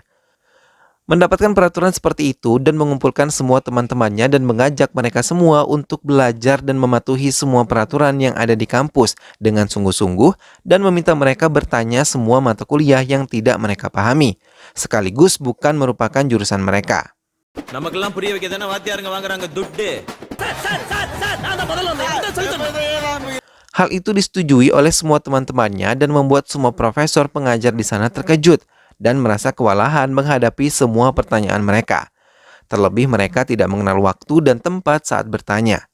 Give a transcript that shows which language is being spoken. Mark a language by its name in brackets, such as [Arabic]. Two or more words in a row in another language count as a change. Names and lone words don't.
[Indonesian] Mendapatkan peraturan seperti itu dan mengumpulkan semua teman-temannya dan mengajak mereka semua untuk belajar dan mematuhi semua peraturan yang ada di kampus dengan sungguh-sungguh dan meminta mereka bertanya semua mata kuliah yang tidak mereka pahami, sekaligus bukan merupakan jurusan mereka. [Tamil] நமக்கெல்லாம் புரிய வைக்க தானே வாத்தியாருங்க வாங்குறாங்க துட்டு. [Indonesian] Hal itu disetujui oleh semua teman-temannya dan membuat semua profesor pengajar di sana terkejut dan merasa kewalahan menghadapi semua pertanyaan mereka. Terlebih mereka tidak mengenal waktu dan tempat saat bertanya.